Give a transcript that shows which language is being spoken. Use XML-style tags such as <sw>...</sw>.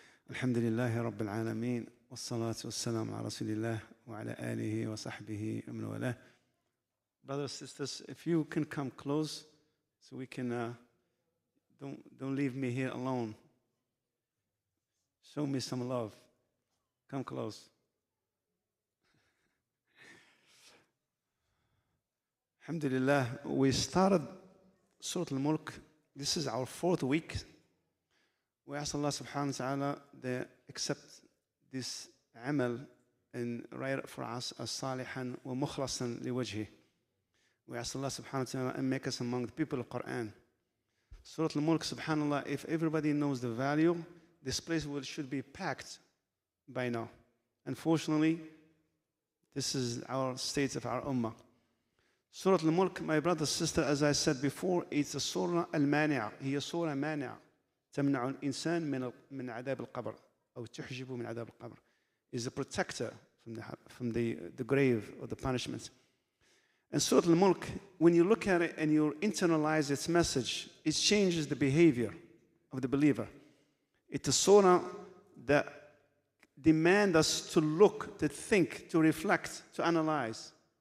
<ar>الحمد لله رب العالمين والصلاة والسلام على رسول الله وعلى آله وصحبه ومن والاه.</ar> <en>Brothers and sisters, if you can come close so we can don't leave me here alone. Show me some love. Come close. Alhamdulillah, we started Surah Al-Mulk. This is our 4th week. We ask Allah subhanahu wa ta'ala to accept this amal and write it for us as</en> <ar>salihan wa mukhlasan liwajhi.</ar> <en>We ask Allah subhanahu wa ta'ala and make us among the people of Quran. Surah Al-Mulk, subhanallah, if everybody knows the value, this place should be packed by now. Unfortunately, this is our state of our ummah. Surah Al-Mulk, my brother, sister, as I said before, it's a surah al-mani'a. هي surah mani'a.</en> <ar>تمنع الإنسان من عذاب القبر أو تحجبه من عذاب القبر.</ar> <en>Is a protector from the grave or the punishment. And Surah Al-Mulk, when you look at it and you internalize its message, it changes the behavior of the believer. It's a surah that demands us to look, to think, to reflect, to analyze.</en>